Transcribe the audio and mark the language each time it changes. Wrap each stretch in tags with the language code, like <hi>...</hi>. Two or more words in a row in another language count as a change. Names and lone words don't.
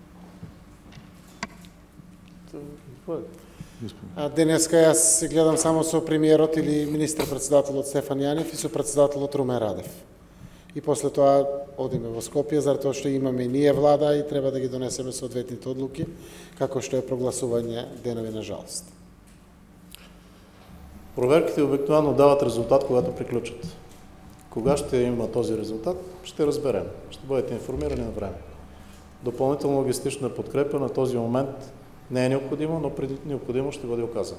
<mk>Денеска аз се гледам само со премиерот или министр-председателот Стефан Јанев и со председателот Румен Радев. И после тоа одиме во Скопје, затоа што имаме и ние влада и треба да ги донесеме соодветните одлуки, како што е прогласување денови на жалост.</mk> <bg>Проверките обикновено дават резултат, когато приключат. Кога ще има този резултат, ще разберем. Ще бъдете информирани на време. Допълнителна логистична подкрепа на този момент не е необходимо, но преди необходимо ще бъде оказано.</bg>